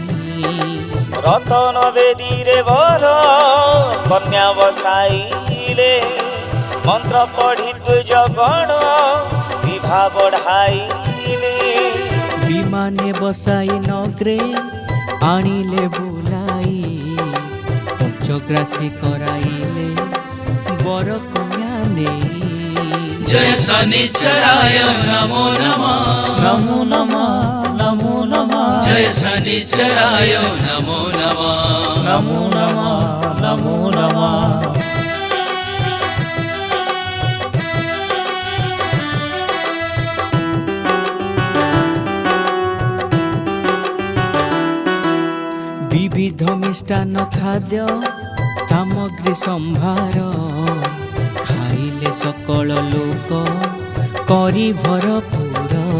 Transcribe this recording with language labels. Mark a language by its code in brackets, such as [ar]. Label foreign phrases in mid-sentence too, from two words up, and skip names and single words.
[or] ରତନ ବେଦୀରେ ବର କନ୍ୟା ବସାଇଲେ ମନ୍ତ୍ର ପଢ଼ି ଜଗଣ ବିଭା ବଢ଼ାଇଲେ ବିମାନେ ବସାଇ ନଗ୍ରେ ଆଣିଲେ ବୁଲାଇ ପଞ୍ଚଗ୍ରାସୀ କରାଇଲେ ବର କନ୍ୟା ନେଇ [sa] जय शनिश्चराय नमो नमः ନମୋ ନମଃ ନମୋ ନମଃ जय शनिश्चराय नमो नमः ନମୋ ନମଃ ନମୋ ନମଃ [or] ବିବିଧ ମିଷ୍ଟାନ୍ନ ଖାଦ୍ୟ ସାମଗ୍ରୀ ସମ୍ଭାର ଖାଇଲେ ସକଳ ଲୋକ କରି ଭରପୁର